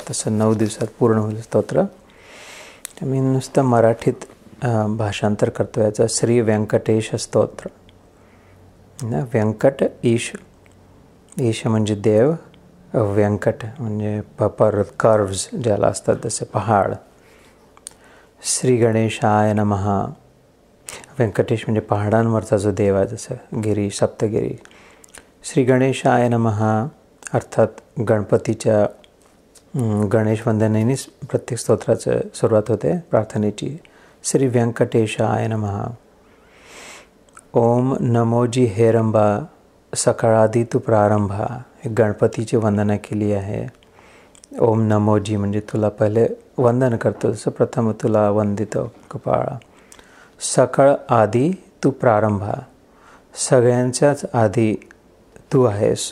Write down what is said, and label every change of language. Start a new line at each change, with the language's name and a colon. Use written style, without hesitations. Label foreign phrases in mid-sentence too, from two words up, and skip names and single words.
Marathi: तसं 9 दिवसात पूर्ण होईल स्तोत्र. मी नुसतं मराठीत भाषांतर करतो याचं. श्री व्यंकटेश स्तोत्र. व्यंकट ईश, ईश म्हणजे देव, व्यंकट म्हणजे पर्वत, कर्व्ज ज्याला असतात तसे पहाड.
Sanskrit: श्री गणेशाय नमः.
Marathi: व्यंकटेश म्हणजे पहाडांवरचा जो देव आहे, जसं गिरी, सप्तगिरी.
Sanskrit: श्री गणेशाय नमः
Marathi: अर्थात गणपतीच्या गणेश वंदनेनेच प्रत्येक स्तोत्राचं सुरुवात होते प्रार्थनेची.
Sanskrit: श्री व्यंकटेशाय नमः.
Marathi: ओम नमोजी हेरंबा, सकाळादी तू प्रारंभा. हे गणपतीची वंदना केली आहे. ओम नमोजी म्हणजे तुला पहिले वंदन करतो, जसं प्रथम तुला वंदितो कपाळा. सकाळ आदी तू प्रारंभा, सगळ्यांच्याच आधी तू आहेस.